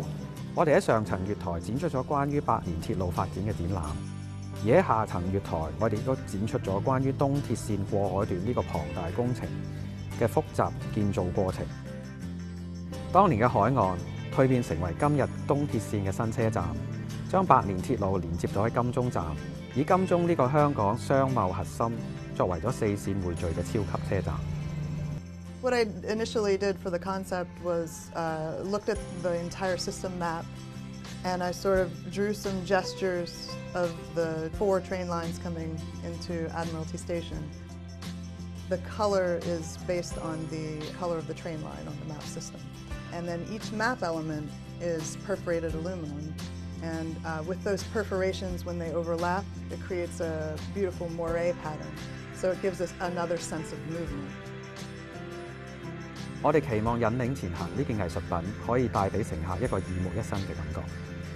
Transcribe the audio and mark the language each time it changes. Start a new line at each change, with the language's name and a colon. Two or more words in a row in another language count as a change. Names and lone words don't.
Cantonese: 我哋喺上層月台展出咗關於百年鐵路發展嘅展覽，而喺下層月台，我哋亦都展出咗關於東鐵線過海段呢個龐大工程嘅複雜建造過程。當年嘅海岸蛻變成為今日東鐵線嘅新車站，將百年鐵路連接到喺金鐘站，以金鐘呢個香港商貿核心作為咗4線匯聚嘅超級車站。
English: What I initially did for the concept was looked at the entire system map, and I sort of drew some gestures of the 4 train lines coming into Admiralty Station. The color is based on the color of the train line on the map system. And then each map element is perforated aluminum. And with those perforations, when they overlap, it creates a beautiful moire pattern. So it gives us another sense of movement.
Cantonese: 我哋期望引領前行呢件藝術品可以帶俾乘客一個耳目一新嘅感覺。